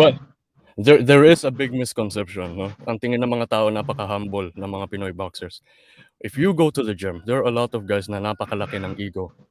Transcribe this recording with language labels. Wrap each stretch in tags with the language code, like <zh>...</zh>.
<en>well, there is a big misconception, no?</en> <tl>Ang tingin ng mga tao, napaka-humble ng mga Pinoy boxers.</tl> <en>If you go to the gym, there are a lot of guys</en> <tl>na napakalaki ng ego.</tl>